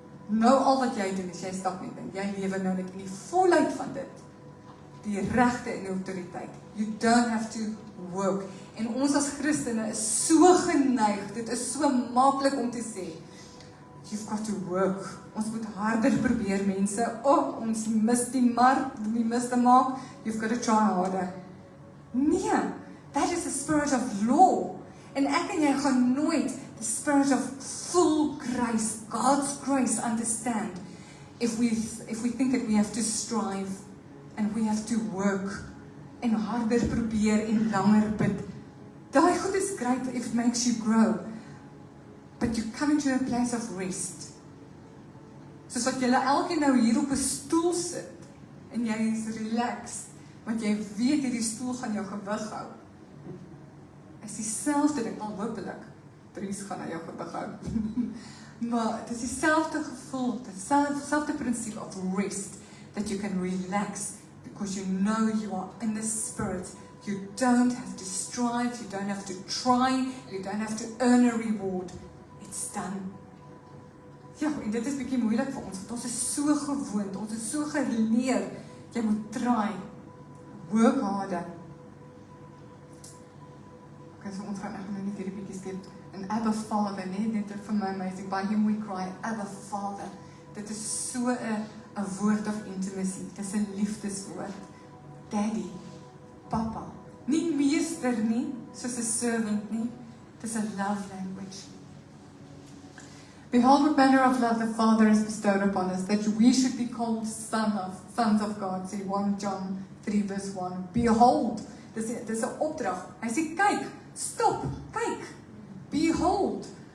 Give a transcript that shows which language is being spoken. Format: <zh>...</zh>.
<af>Nou al wat jy doen, is jy stap met in. Jy lewe nou net in die volheid van dit. Die regte en die autoriteit.</af> <en>You don't have to work.</en> <af>En ons as Christene is so geneig, dit is so maklik om te sê,</af> <en>you've got to work.</en> <af>Ons moet harder probeer, mense. Ons mis die mark, we mis die mark.</af> <en>You've got to try harder. Nee, that is the spirit of law.</en> <af>En ek en jy gaan nooit</af> <en>the spirit of full grace, God's grace, understand if we think that we have to strive and we have to work</en> <af>en harder probeer en langer bid. Daai goed is</af> <en>great if it makes you grow. But you come into a place of rest.</en> <af>Soos wat julle elkeen nou hier op 'n stoel sit en jy is relaxed, want jy weet hierdie stoel gaan jou gewig hou. Is dieselfde ding, al hopelik, Dries gaan jou gewig hou. Maar dit is dieselfde gevoel, dieselfde prinsip</af> <en>of rest, that you can relax, because you know you are in the spirit. You don't have to strive, you don't have to try, you don't have to earn a reward. It's done.</en> <af>Ja, en dit is bietjie moeilik vir ons, want ons is so gewoond, ons is so geleer, jy moet try,</af> <en>work harder.</en> <af>Okay, so ons gaan nou net hierdie bietjie skep, en Abba Vader, net vir my amazing,</af> <en>by him we cry, Abba Father.</en> <af>Dit is so 'n woord of intimacy, dit is 'n liefdeswoord. Daddy, Papa, nie meester nie, soos 'n servant nie, dit is 'n love language.</af> <en>Behold what manner of love the Father has bestowed upon us, that we should be called sons of God. See 1 John 3 verse 1. Behold,</en> <af>dis 'n opdrag. Hy sê kyk, stop, kyk. Behold.</af>